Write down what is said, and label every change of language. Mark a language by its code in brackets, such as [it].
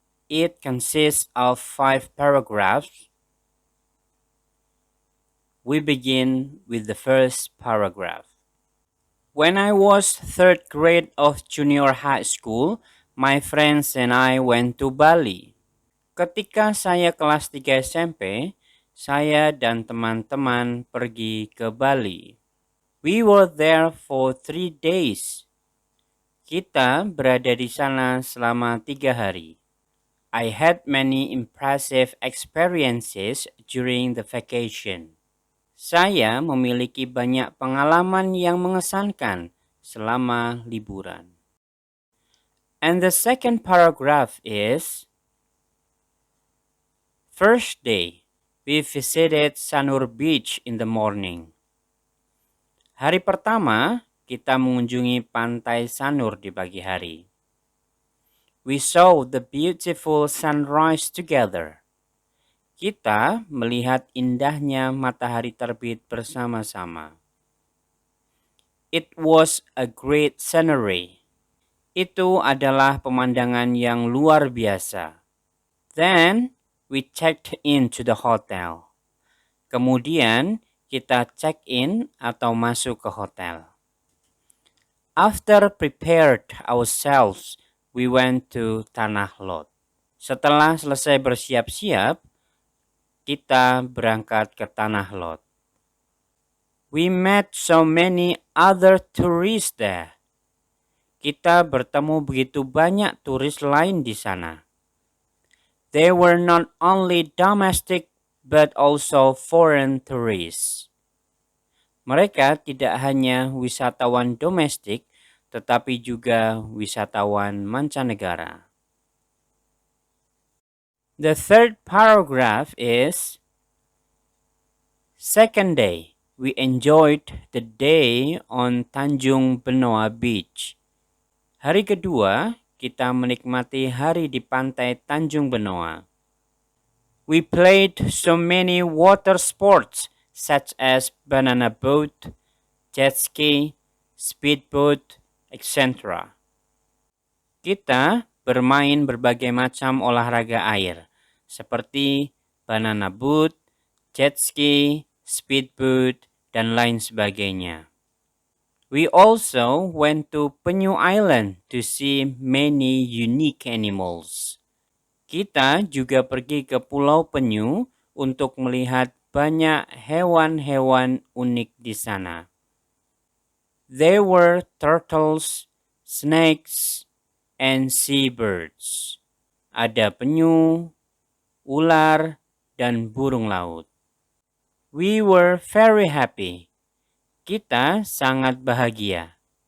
[en] It consists of 5 paragraphs. We begin with the first paragraph. When I was third grade of junior high school, my friends and I went to Bali. [id] Ketika saya kelas 3 SMP, saya dan teman-teman pergi ke Bali. [en] We were there for 3 days. [id] Kita berada di sana selama 3 hari. [en] I had many impressive experiences during the vacation. [id] Saya memiliki banyak pengalaman yang mengesankan selama liburan. [en] And the second paragraph is, first day, we visited Sanur Beach in the morning. [id] Hari pertama, kita mengunjungi pantai Sanur di pagi hari. [en] We saw the beautiful sunrise together. [id] Kita melihat indahnya matahari terbit bersama-sama. [en] It was a great scenery. [id] Itu adalah pemandangan yang luar biasa. [en] Then, we checked into the hotel. [id] Kemudian, kita check-in atau masuk ke hotel. [en] After prepared ourselves, we went to Tanah Lot. [id] Setelah selesai bersiap-siap, kita berangkat ke Tanah Lot. [en] We met so many other tourists there. [id] Kita bertemu begitu banyak turis lain di sana. [en] They were not only domestic but also foreign tourists. [id] Mereka tidak hanya wisatawan domestik, tetapi juga wisatawan mancanegara. [en] The third paragraph is, second day, we enjoyed the day on Tanjung Benoa Beach. [id] Hari kedua, kita menikmati hari di pantai Tanjung Benoa. [en] We played so many water sports such as banana boat, jet ski, speedboat, etc. [id] Kita bermain berbagai macam olahraga air, seperti banana boat, jet ski, speedboat, dan lain sebagainya. [en] We also went to Penyu Island to see many unique animals. [id] Kita juga pergi ke Pulau Penyu untuk melihat banyak hewan-hewan unik di sana. [en] There were turtles, snakes, and seabirds. [id] Ada penyu, ular, dan burung laut. [en] We were very happy. [id] Kita sangat bahagia.